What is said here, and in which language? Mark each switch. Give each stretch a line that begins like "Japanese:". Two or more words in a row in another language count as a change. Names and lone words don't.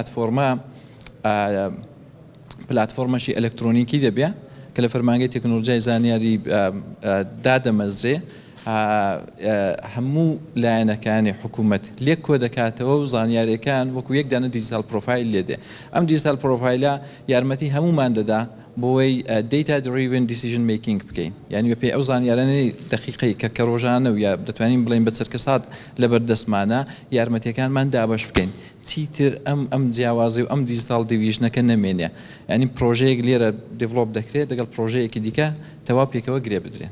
Central Kurdish: پلاتفۆرمەشی ئەلکترۆنیکی دەبێ کە لە فەرمانگەی تەکنۆلۆژیای زانیاری دادەمەزرێ هەموو لایەنەکانی حکوومەت لێک کۆ دەکاتەوە و زانیاریەکان وەکو یەکدانە دیجیتال پرۆفایل لێدێ ئەم دیجیتال پرۆفایلە یارمەتی هەمومان دەدا بۆی
English: data driven decision making
Central Kurdish: بکەین یعنی بە پێی ئەو زانیارانەی دقیقی کە ڕۆژانە و یا دەتوانین بڵین بە چرکەسات لەبەردەستمانە یارمەتیەکانمان دابش بکەین چیتر ئەم جیاوازی و ئەم دیجیتال دیڤیژنەکە نەمێنێ ینی پرۆژەیەک لێرە دیڤلۆپ دەکرێت دەگەڵ پرۆژەیەکی دیکە تەواو پێکەوە گرێ بدرێن